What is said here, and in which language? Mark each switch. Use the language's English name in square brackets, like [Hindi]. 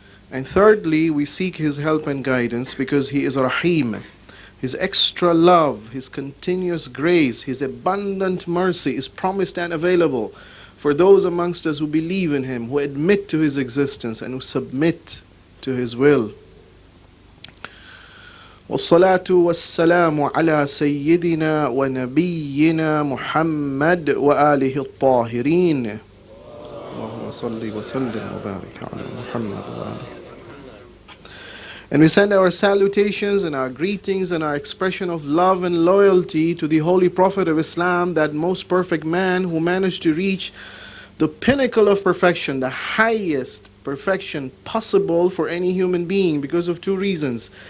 [English] And thirdly, we seek His help and guidance because He is Rahim. His extra love, His continuous grace, His abundant mercy is promised and available for those amongst us who believe in Him, who admit to His existence and who submit to His will. [Arabic] والصلاة والسلام على سيدنا ونبينا محمد وآله الطاهرين اللهم صل وسلم وبارك على محمد وآله. [English] And we send our salutations and our greetings and our expression of love and loyalty to the Holy Prophet of Islam, that most perfect man who managed to reach the pinnacle of perfection, the highest perfection possible for any human being because of two reasons.